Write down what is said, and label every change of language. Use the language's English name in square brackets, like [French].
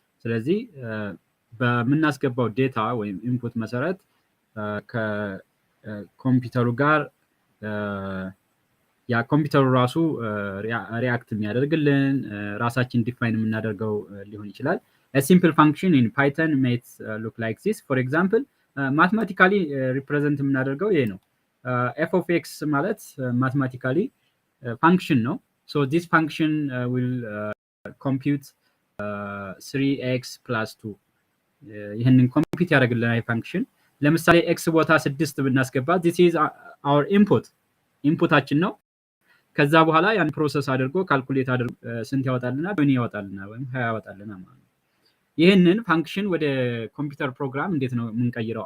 [Amharic] ስለዚህ በምናስገባው ዴታ ወይም ኢንፑት መሰረት ከኮምፒውተሩ ጋር ያ ኮምፒውተሩ ራሱ ሪአክት የሚያደርግልን ራሳችን ዲፋይን የምናደርገው ሊሆን ይችላል። [English] A simple function in Python might look like this. For example, mathematically represent [Amharic] የምናደርገው ይሄ ነው። [English] f of x ማለት mathematically function ነው። So this function will compute 3x plus 2. [Amharic] ይሄንን ኮምፒውት ያደርግልናል ፋንክሽን። ለምሳሌ x ቦታ 6 ብናስገባ [English] this is our [Amharic] ኢንፑታችን ነው። ከዛ በኋላ ያን ፕሮሰስ አድርጎ ካልኩሌት አድርጎ ስንት ያወጣልናል? 20 ያወጣልናል ወይም 20 ያወጣልናል ማለት ነው። ይሄንን ፋንክሽን ወደ ኮምፒውተር ፕሮግራም እንዴት ነው የምንቀይረው?